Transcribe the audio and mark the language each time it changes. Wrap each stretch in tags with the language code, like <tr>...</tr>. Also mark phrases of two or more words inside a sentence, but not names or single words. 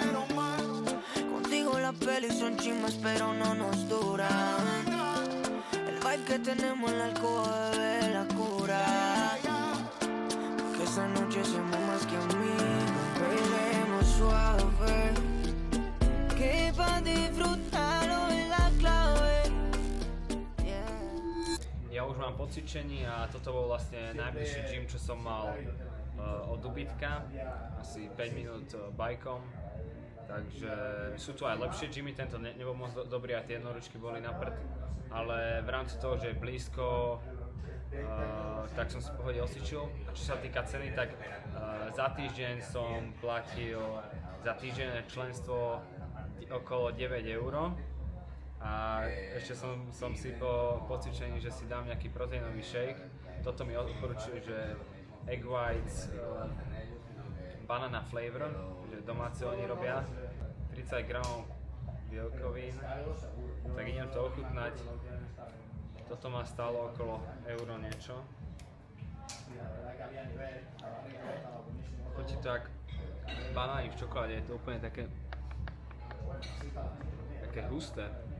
<es>Contigo las pelis son chimas, pero no nos duran. El vibe que tenemos en la alcoba, bebé, la cura. Que esta noche somos más que amigos. Bailemos suave, que pa' disfrutarlo es la clave.</es> <sk>Ja už mám po cvičení a toto bol vlastne najbližší gym, čo som mal od ubytka. Asi 5 minút bajkom. Takže sú tu aj lepšie gymy, tento nebol moc dobrý a tie jednoručky boli na prd. Ale v rámci toho, že je blízko, tak som si v pohode osvičil. A čo sa týka ceny, tak za týždeň som platil za týždeň členstvo okolo 9 €. A ešte som si po cvičení, že si dám nejaký proteínový shake. Toto mi odporúčujú, že</sk> <en>egg whites, banana flavor,</en> <sk>že domáce oni robia, 30 gramov bielkovín, tak idem to ochutnať. Toto ma stálo okolo euro niečo. Chutí to jak banány v čokoláde, je to úplne také husté.</sk>